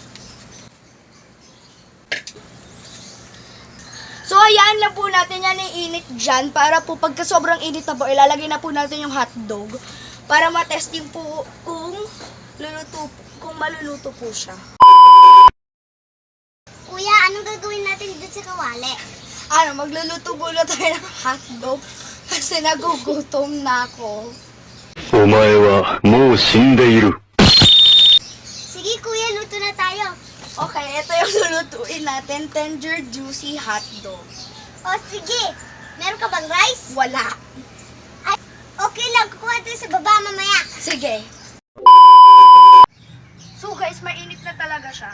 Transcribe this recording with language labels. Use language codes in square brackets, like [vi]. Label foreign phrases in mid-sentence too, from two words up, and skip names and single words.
[tl] So, hayaan lang po natin yan yung init dyan para po pagka sobrang init na po, ilalagay na po natin yung hotdog para ma-testing po kung maluluto po siya. Kuya, anong gagawin natin dito sa kawali? Magluluto muna tayo ng hotdog kasi nagugutom na ako. [ja] お前はもう死んでいる。 [tl] Sige kuya, luto na tayo. Okay, ito yung lulutuin natin, tender juicy hotdog. O sige, meron ka bang rice? Wala. Ay, okay lang, kukuha tayo sa baba mamaya. Sige. So guys, mainit na talaga siya.